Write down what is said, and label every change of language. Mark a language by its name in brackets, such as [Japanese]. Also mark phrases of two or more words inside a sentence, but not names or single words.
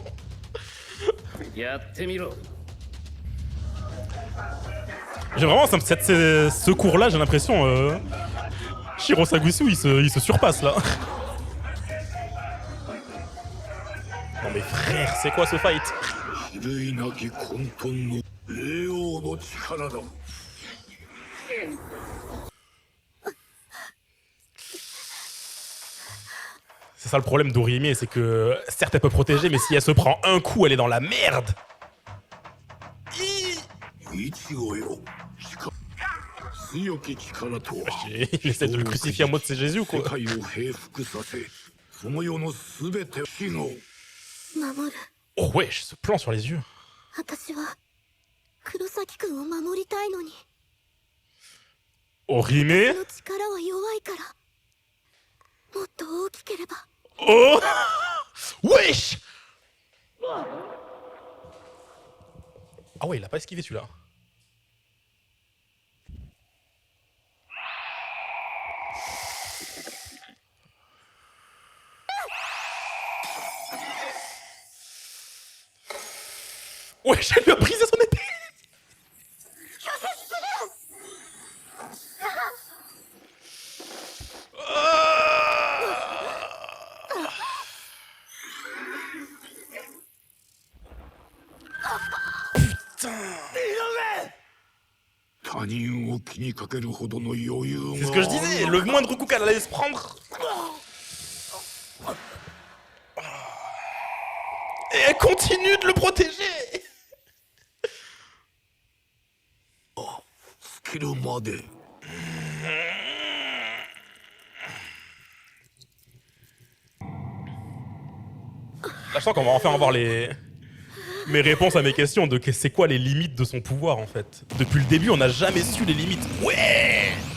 [French] J'ai vraiment ce cours-là, j'ai l'impression Shiro Sagusu, il se surpasse là. Non mais frère, c'est quoi ce fight? [Japanese] 霊王の力だ。 [French] C'est ça le problème d'Orihime, c'est que certes elle peut protéger, mais si elle se prend un coup, elle est dans la merde. [Japanese] イチゴよ。強き力とは [French] Il essaie de le crucifier en mode c'est Jésus ou [Japanese] 世 [French] quoi? [Japanese] 界を平服させ、その世のすべて死後。守る。 [French] Oh wesh, ce plan sur les yeux. [Japanese] 私は黒崎くんを守りたいのに。 Orihime? その力は弱いから。もっと大きければ。 [French] Oh wesh. Ah ouais, il a pas esquivé celui-là. Wesh, elle lui a brisé son épée. Putain. [Japanese] 他人を気にかけるほどの余裕が。 [French] C'est ce que je disais, le moindre coup qu'elle allait se prendre. Et elle continue de le protéger. [Japanese] スキルまで。 [French] Là, je sens qu'on va enfin avoir mes réponses à mes questions de c'est quoi les limites de son pouvoir en fait. Depuis le début, on n'a jamais su les limites. Ouais.